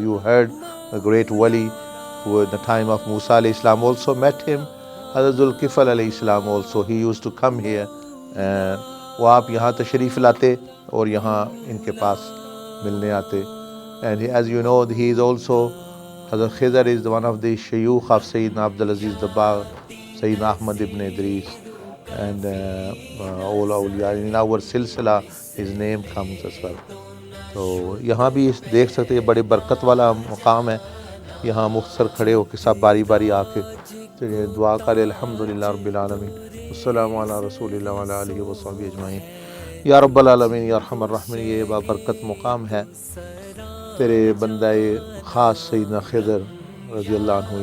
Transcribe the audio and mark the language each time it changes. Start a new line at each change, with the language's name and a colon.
English: You heard the great wali who at the time of Musa alayhi salam also met him. Hazrat Zulkifl alayhi salam also, he used to come here.
Urdu: وہ آپ یہاں تشریف لاتے اور یہاں ان کے پاس ملنے آتے.
English: And as you know, he is also, Hazrat Khidr is one of the shayukh of Sayyidina Abdul Aziz Dabbagh, Sayyidina Ahmad ibn Idris, and all awliya. In our silsila his name comes as well.
Urdu: تو یہاں بھی دیکھ سکتے ہیں بڑے برکت والا مقام ہے. یہاں مختصر کھڑے ہو کے سب باری باری آ کے دعا کرے
Arabic: الحمدللہ رب العالمین السلام علی رسول اللہ وعلی آلہ وصحبہ اجمعین. یا رب العالمین یا ارحم الراحمین.
Urdu: یہ بابرکت مقام ہے تیرے بندہ خاص سیدنا خضر رضی اللہ عنہ.